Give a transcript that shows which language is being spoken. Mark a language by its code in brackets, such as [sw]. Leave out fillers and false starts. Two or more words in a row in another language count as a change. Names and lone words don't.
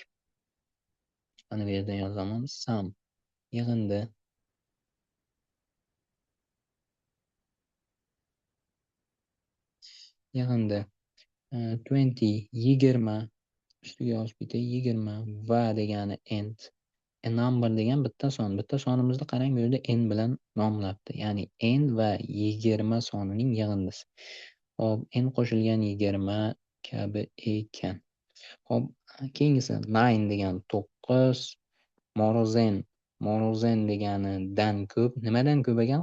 [uz] Mana bu yerda yozaman. Sum yig'indi. Yig'indi. 20 20 ustiga yozib ketay. 20 va degani end. [en] A number [uz] degan bitta son. Bitta sonimizni qarang, bu yerda n bilan nomlabdi. Ya'ni n va 20 sonining yig'indisi. Hop, n qo'shilgan 20 kabi ekan. Hop, keyingisi 9 degan 9. Morozen. Morozen deganidan ko'p. Nimadan ko'p ekan?